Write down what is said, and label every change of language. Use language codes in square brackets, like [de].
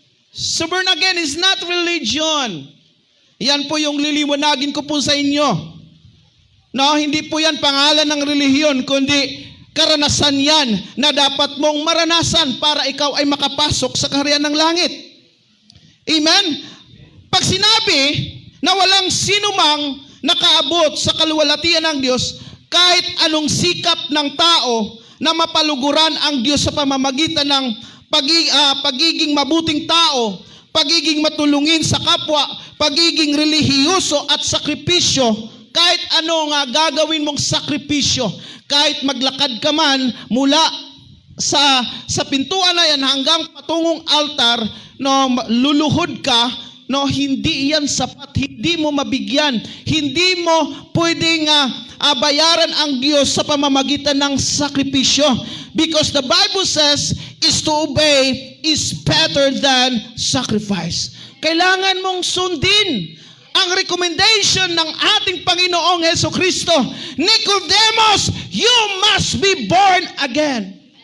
[en] So born again is not religion. [tl] Yan po yung liliwanagin ko po sa inyo. No, hindi po yan pangalan ng relihiyon, kundi karanasan yan na dapat mong maranasan para ikaw ay makapasok sa kaharian ng langit. Amen? Pag sinabi na walang sinumang nakaabot sa kaluwalhatian ng Diyos, kahit anong sikap ng tao na mapaluguran ang Diyos sa pamamagitan ng pagiging mabuting tao, pagiging matulungin sa kapwa, pagiging relihiyoso at sakripisyo, kahit ano nga gagawin mong sakripisyo, kahit maglakad ka man mula sa pintuan na yan hanggang patungong altar, no, luluhod ka, no, hindi yan sapat, hindi mo mabigyan, hindi mo pwedeng bayaran ang Diyos sa pamamagitan ng sakripisyo. [en] Because the Bible says, is to obey is better than sacrifice. [tl] Kailangan mong sundin ang recommendation ng ating Panginoong Hesukristo. [en] Nicodemus, you must be born again.